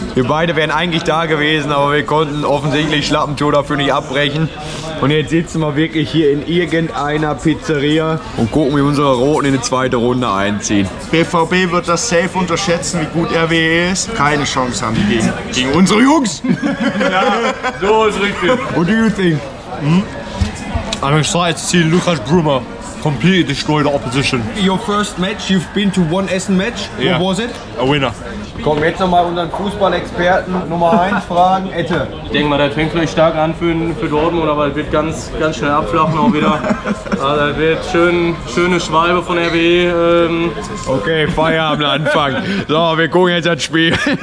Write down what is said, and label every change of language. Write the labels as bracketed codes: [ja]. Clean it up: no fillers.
[de] Wir beide wären eigentlich da gewesen, aber wir konnten offensichtlich Schlappentour dafür nicht abbrechen. Und jetzt sitzen wir wirklich hier in irgendeiner Pizzeria und gucken, wie unsere Roten in die zweite Runde einziehen. BVB wird das safe unterschätzen, wie gut RWE ist. Keine Chance haben die gegen unsere Jungs. So ist richtig. [en] What do you think? I'm excited to see Lucas Bruma completely destroy the opposition. Your first match, you've been to one Essen match. Yeah. What was it? A winner. [de] Komm, jetzt nochmal unseren Fußballexperten Nummer 1 fragen. Ette. Ich denke mal, das fängt vielleicht stark an für Dortmund, aber es wird ganz schnell abflachen auch wieder. Also es wird schöne Schwalbe von RWE. Okay, Feierabend Anfang. So, wir gucken jetzt das Spiel.